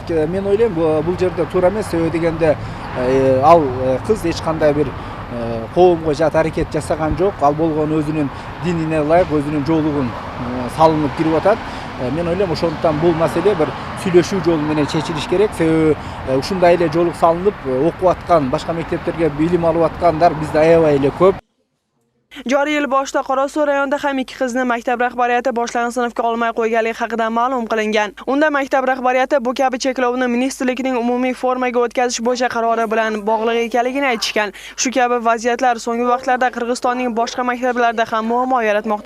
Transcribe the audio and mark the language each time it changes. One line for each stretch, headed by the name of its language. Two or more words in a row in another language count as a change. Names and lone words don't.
Kyrgyz: Мен ойлойм, бул жерде туура эмес, себеби дегенде ал кыз эч кандай бир коомго жат аракет жасаган жок. Ал болгону өзүнүн динине ылайык өзүнүн жоолугун салынып кирип атат. Мен ойлойм, ошондуктан бул маселе бир сүйлөшүү жолу менен чечилиш керек. Себеби ушундай эле жоолук салынып окуп аткан, башка мектептерге билим алып аткандар бизде аябай эле көп.
Uzbek: Joriy yil boshida Qorasuv rayonida ham ikki qizni maktab rahbariyati boshlang'ich sinfga olmay qo'yganligi haqida ma'lum qilingan. Unda maktab rahbariyati bu kabi cheklovni ministrlikning umumiy formaga o'tkazish bo'yicha qarori bilan bog'liq ekanligini aytishgan. Shu kabi vaziyatlar so'nggi vaqtlarda Qirg'izistonning boshqa maktablarida ham muammo yaratmoqda.